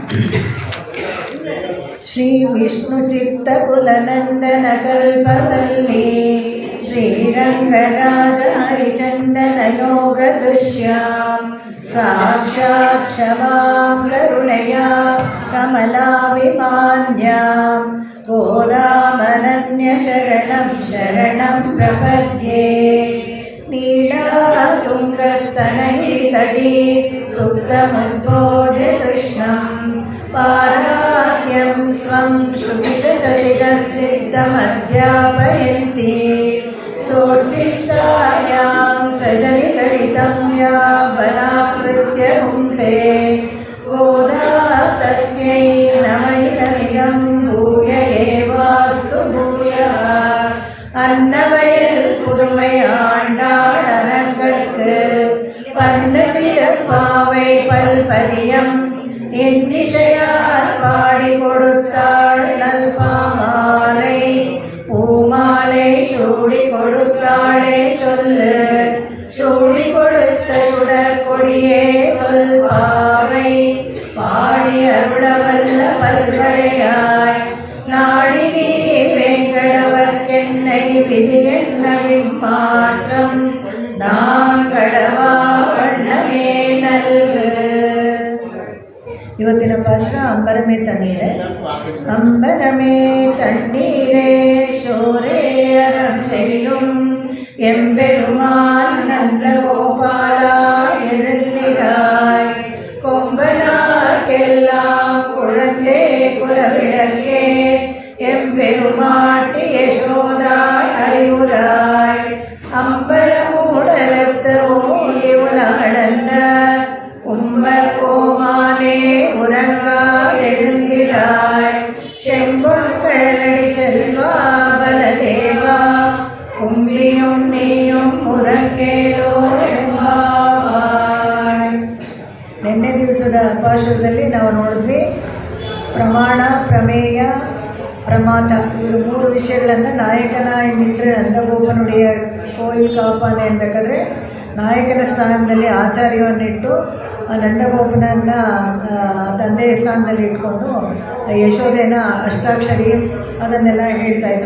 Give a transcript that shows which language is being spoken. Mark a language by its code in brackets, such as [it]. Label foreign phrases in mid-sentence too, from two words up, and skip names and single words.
[sa] ಶ್ರೀ ವಿಷ್ಣು ಚಿತ್ತಕುಲನಂದನ ಕಲ್ಪವಲ್ಲಿ ಶ್ರೀರಂಗರಾಜ ಹರಿಚಂದನ ಯೋಗ ದೃಶ್ಯಾಂ ಸಾಕ್ಷಾತ್ ಕ್ಷಮಾಂ ಕರುಣೆಯ ಕಮಲಾಭಿಮಾನ್ಯಾಂ ಗೋದಾಮನನ್ಯ ಶರಣಂ ಶರಣಂ ಪ್ರಪದ್ಯೆ. ನೀಳಾತುಂಗಸ್ತನಗಿರಿತಟಿ ಸುಪ್ತಮುದ್ಬೋಧ್ಯ ಕೃಷ್ಣಂ ಪಾರಾಹ್ಯಂ ಸ್ವಂ ಶ್ರುತಿಶತಶಿರಸಿದ್ಧಮಧ್ಯಾಪಯಂತಿ ಸೋಚ್ಚಿಷ್ಟಾಯಾಂ ಸಜನಿಕಡಿತಂ ಯಾ ಬಲಾಕೃತ್ಯ ಭುಂಕ್ತೆ. ಗೋದಾ ತಸ್ಯೈ ನಮೈತಮಿದಂ ಭೂಯ ಏವಾಸ್ತು ಭೂಯಃ. [ta] அன்னவயல் புதுமை ஆண்டாள் அரங்கற்கு பன்னதிரப்பாவை பல்பதியம் இன்னிசையால் பாடி கொடுத்தாள் நல்பாமாலை. பூமாலை சூடி கொடுத்தாளே சொல்லு, சூடி கொடுத்த சுடற்கொடியே தொல்பாவை. பாடி அருளவல்ல பல்வளையாய் நாடி நீ வேங்கடவர்க்கென்னை விதி என்ன விம்மாற்றம் நான் கடவா வண்ணமே நல்கு. [kn] ಇವತ್ತಿನ ಭಾಷಣ [ta] அம்பரமே தண்ணீரே. அம்பரமே தண்ணீரே சோரேயரம் செய்யும் எம்பெருமான் நந்தகோபாலா எழுந்திராய். கொம்பனார்க்கெல்லாம் விளக்கே எம்பெருமாட்டி யசோதாய் அறிவுராய் அம்பரமூடலத்தவோ இவளந்த உம்பர் கோமானே உறங்கா எழுந்திராய் செம்பொற்கழலடி செல்வா பலதேவா உம்பியும் நீயும் உறங்கேலோ ரெம்பாவாய். [kn] ನಿನ್ನೆ ದಿವಸದ ಪಾಶುರದಲ್ಲಿ ನಾವು ನೋಡಿದ್ವಿ ಪ್ರಮಾಣ, ಪ್ರಮೇಯ, ಪ್ರಮಾತ ಇವರು 3 ವಿಷಯಗಳನ್ನು ನಾಯಕನಾಗಿಟ್ಟರೆ [ta] நந்தகோபனுடைய கோயில் காப்பானே [kn] ಅನ್ಬೇಕಾದ್ರೆ ನಾಯಕನ ಸ್ಥಾನದಲ್ಲಿ ಆಚಾರ್ಯವನ್ನಿಟ್ಟು ನಂದಗೋಪನನ್ನು ತಂದೆಯ ಸ್ಥಾನದಲ್ಲಿ ಇಟ್ಕೊಂಡು ಯಶೋಧೆನ ಅಷ್ಟಾಕ್ಷರಿ ಅದನ್ನೆಲ್ಲ ಹೇಳ್ತಾಯಿದ್ರು.